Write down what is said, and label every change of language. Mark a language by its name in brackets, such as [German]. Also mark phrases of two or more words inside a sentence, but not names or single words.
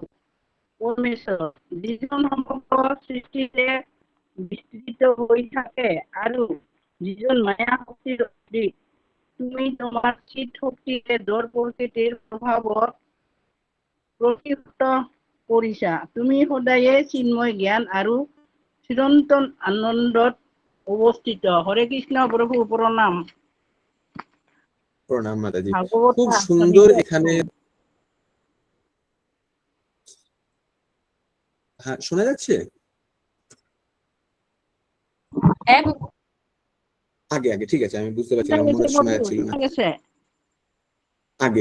[Assamese] পরমেশ্বর যিজন সমগ্ৰ সৃষ্টিতে বিস্তৃত হৈ থাকে আৰু যিজন মায়া শক্তিৰ অধিক, তুমি তোমাৰ চিত শক্তিৰে দৰ প্ৰকৃতিৰ প্ৰভাৱত প্ৰতিহত কৰিছা। তুমি সদায়ে চিন্ময় জ্ঞান আৰু চিৰন্তন আনন্দত অৱস্থিত। [Bangla] হরে কৃষ্ণ প্রভু, প্রণাম। প্রণাম মাতাজি, খুব সুন্দর। এখানে হ্যাঁ শোনা যাচ্ছে? আগে আগে ঠিক আছে, আমি বুঝতে পারছিলাম মনে শোনা যাচ্ছিল না আগে।